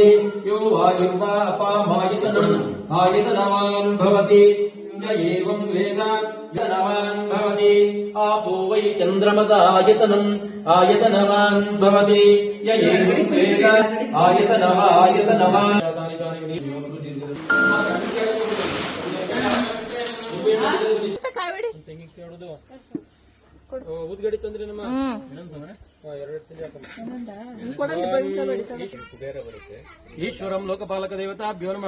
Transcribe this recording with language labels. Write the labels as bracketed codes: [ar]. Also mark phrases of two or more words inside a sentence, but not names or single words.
[sa] यो वायुर्वा अपामायतनम् आयतनवान् भवति य एवं वेद यतनवान् भवति आपो वै चन्द्रमस आयतनम् आयतनवान् भवति य एवं वेद आयतनवान् [kn] ಉದ್ಗಡಿ ತಂದ್ರೆ ನಮ್ಮ ಎರಡು ಸಲ [sa] ಈಶ್ವರಂ ಲೋಕಪಾಲಕ ದೇವತಾಭ್ಯೋ ನಮಃ.